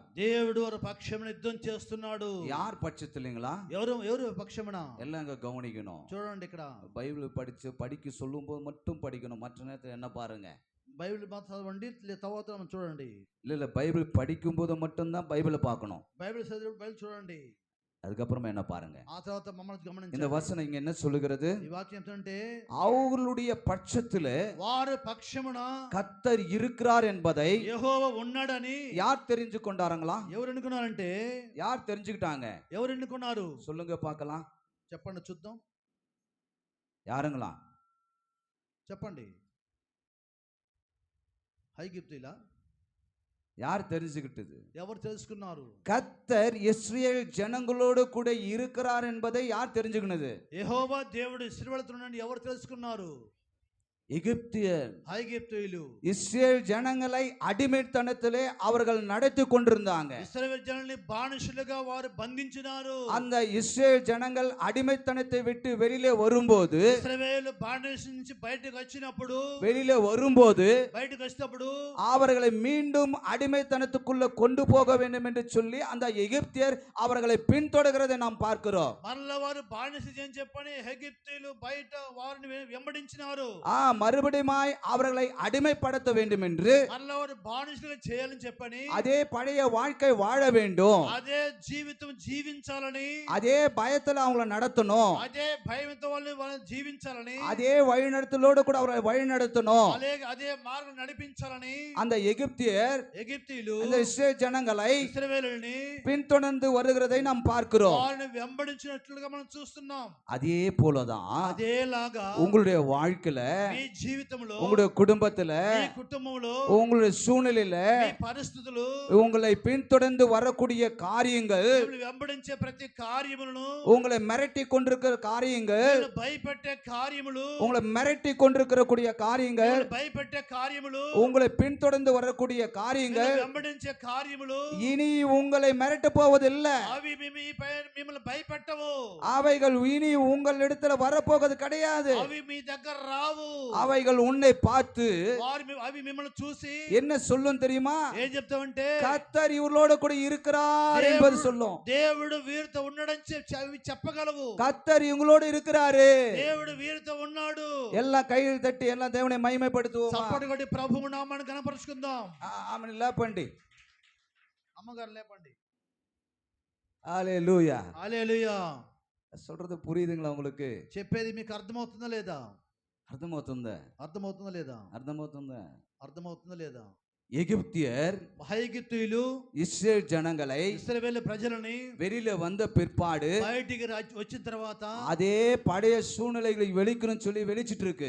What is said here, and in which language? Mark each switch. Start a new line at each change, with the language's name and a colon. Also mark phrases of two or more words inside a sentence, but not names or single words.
Telugu: దేవుడు వారి పక్షమున యుద్ధం చేస్తున్నాడు.
Tamil: யார் பட்சத்திலங்களா?
Telugu: ఎవరు పక్షమున?
Tamil: எல்லாம் இங்க கவனிக்கணும்.
Telugu: చూడండి, ఇక్కడ
Tamil: பைபிள் படிக்க சொல்லும்போது மட்டும் படிக்கணும். மற்ற நேரத்தில் என்ன பாருங்க,
Telugu: బైబిల్ మాత్రం చదవండి, తర్వాత మనం చూడండి.
Tamil: இல்ல பைபிள் படிக்கும்போது மட்டும்தான் பைபிளை பார்க்கணும்.
Telugu: బైబిల్ చదివి బైబిల్ చూడండి,
Tamil: அதுக்கப்புறமா என்ன பாருங்க.
Telugu: ఆ తర్వాత మమ్మల్ని గమనించండి.
Tamil: இந்த வசனம் இங்க என்ன சொல்லுகிறது?
Telugu: ఈ వాక్యం ఏంటంటే,
Tamil: அவர்களுடைய பட்சத்திலே
Telugu: వారి పక్షమున
Tamil: கர்த்தர் இருக்கிறார் என்பதை
Telugu: యెహోవా ఉన్నాడని
Tamil: யார் தெரிஞ்சு கொண்டாருங்களா?
Telugu: ఎవరు ఎన్నుకున్నారంటే,
Tamil: யார் தெரிஞ்சுக்கிட்டாங்க?
Telugu: ఎవరు ఎన్నుకున్నారు?
Tamil: சொல்லுங்க பார்க்கலாம்.
Telugu: చెప్పండి చూద్దాం.
Tamil: யாருங்களா?
Telugu: చెప్పండి. ఐగుప్తీయులా?
Tamil: யார் தெரிஞ்சுக்கிட்டது?
Telugu: ఎవరు తెలుసుకున్నారు?
Tamil: கர்த்தர் இஸ்ரவேல் ஜனங்களோடு கூட இருக்கிறார் என்பதை யார் தெரிஞ்சுக்கினது?
Telugu: యెహోవా దేవుడు ఇశ్రాయేలుతో ఎవరు తెలుసుకున్నారు?
Tamil: எகிப்தியர்,
Telugu: ఐగుప్తీయులు
Tamil: இஸ்ரவேல் ஜனங்களை அடிமைத்தனத்திலே அவர்கள் நடத்தி கொண்டிருந்தாங்க.
Telugu: ఇశ్రాయేలు జనాల్ని బానిసలుగా వారు బంధించినారు.
Tamil: அந்த இஸ்ரவேல் ஜனங்கள் அடிமைத்தனத்தை விட்டு வெளியிலே வரும்போது,
Telugu: ఇశ్రాయేలు బానిస నుంచి బయటకు వచ్చినప్పుడు, బయటకు వచ్చినప్పుడు
Tamil: அவர்களை மீண்டும் அடிமைத்தனத்துக்குள்ள கொண்டு போக வேண்டும் என்று சொல்லி அந்த எகிப்தியர் அவர்களை பின்தொடர்கிறதை நாம் பார்க்கிறோம்.
Telugu: మరలా వారు బానిస అని చెప్పని ఎగిప్తీయులు బయట వారిని వెంబడించినారు.
Tamil: மறுபடியும் அவர்களை அடிமைப்படுத்த வேண்டும் என்று,
Telugu: మరలా వారు బానిసలుగా చేయాలని చెప్పని,
Tamil: அதே பழைய வாழ்க்கை வாழ வேண்டும்,
Telugu: అదే జీవితం జీవించాలని,
Tamil: அதே பயத்துல அவங்கள நடத்தணும்,
Telugu: అదే భయంతో వాళ్ళని జీవించాలని,
Tamil: அதே வழிநடத்தலோடு கூட அவர்களை வழிநடத்தணும்.
Telugu: అదే మార్గం నడిపించాలని
Tamil: அந்த எகிப்தியர்
Telugu: ఎగిప్తీయులు
Tamil: அந்த இஸ்ரவேல் ஜனங்களை
Telugu: ఇశ్రాయేలుని
Tamil: பின்தொடர்ந்து வருகிறதை நாம் பார்க்கிறோம்.
Telugu: వారిని వెంబడించినట్లుగా మనం చూస్తున్నాం.
Tamil: அதே போலதான்
Telugu: అదేలాగా
Tamil: உங்களுடைய வாழ்க்கையில,
Telugu: మీ జీవితంలో,
Tamil: உங்களுடைய குடும்பத்துல,
Telugu: మీ కుటుంబంలో,
Tamil: உங்களுடைய சூழ்நிலையில
Telugu: మీ పరిస్థితులు,
Tamil: உங்களை பின்தொடர்ந்து வரக்கூடிய காரியங்கள்,
Telugu: మిమ్మల్ని వెంబడించే ప్రతి కార్యములను,
Tamil: உங்களை மிரட்டி கொண்டிருக்கிற காரியங்கள்,
Telugu: మిమ్మల్ని భయపెట్టే కార్యములు,
Tamil: உங்களை மிரட்டி கொண்டிருக்கிற காரியங்கள்,
Telugu: మిమ్మల్ని భయపెట్టే కార్యములు,
Tamil: உங்களை பின்தொடர்ந்து வரக்கூடிய காரியங்கள்
Telugu: మిమ్మల్ని వెంబడించే కార్యములు
Tamil: இனி உங்களை மிரட்ட போவதில்லை.
Telugu: అవి మిమ్మల్ని భయపెట్టవు.
Tamil: அவைகள் இனி உங்களிடத்துல வரப்போவது கிடையாது.
Telugu: అవి మీ దగ్గర రావు.
Tamil: அவைகள் உன்னை பார்த்து
Telugu: అవి మిమ్మల్ని చూసి
Tamil: என்ன சொல்லும் தெரியுமா?
Telugu: ఏం చెప్తామంటే
Tamil: கர்த்தர் இவர்களோட கூட இருக்கிறார் என்பது சொல்லும்.
Telugu: దేవుడు వీరితో ఉన్నాడని అవి చెప్పగలవు.
Tamil: கர்த்தர் இவங்களோட இருக்கிறாரு.
Telugu: దేవుడు వీరితో ఉన్నాడు.
Tamil: எல்லாம் கையில் தட்டி எல்லாம் தேவனை மகிமைப்படுத்துவோம்.
Telugu: చప్పటి కొట్టి ప్రభువు నామాన్ని గణపరుచుకుందాం. ఆమెను లేపండి. అమ్మగారు లేపండి. హల్లెలూయా. హల్లెలూయా.
Tamil: சொல்றது புரியுதுங்களா உங்களுக்கு?
Telugu: చెప్పేది మీకు అర్థమవుతుందా లేదా? అర్థమవుతుందా? అర్థమవుతుందా లేదా? అర్థమవుతుందా? అర్థమవుతుందా లేదా?
Tamil: எகிப்தியர்
Telugu: ఐగుప్తీయులు
Tamil: இஸ்ரேல் ஜனங்களை
Telugu: ఇశ్రాయేలు ప్రజలని
Tamil: வெளியில வந்த பிற்பாடு
Telugu: బయటికి వచ్చిన తర్వాత
Tamil: அதே பழைய சூழ்நிலைகளை வெளிக்கணும்னு சொல்லி வெளிச்சிட்டு இருக்கு.